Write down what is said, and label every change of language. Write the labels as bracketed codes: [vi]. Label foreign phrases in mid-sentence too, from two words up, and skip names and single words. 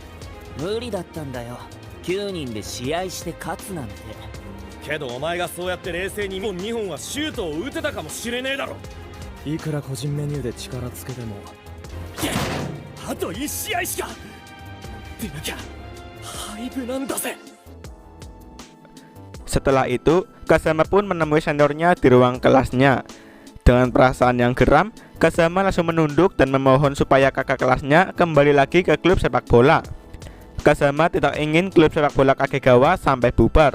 [ja] 無理だったんだよ。9人で試合して勝つなんて。けどお前がそうやって冷静に1本2本はシュートを打てたかもしれねえだろいくら個人メニューで力つけても。あと1試合しかでなきゃ廃部なんだぜ [id] Setelah itu, Kazama pun menemui seniornya di ruang kelasnya. Dengan perasaan yang geram, Kazama langsung menunduk dan memohon supaya kakak kelasnya kembali lagi ke klub sepak bola. Kazama tidak ingin klub sepak bola Kagegawa sampai bubar.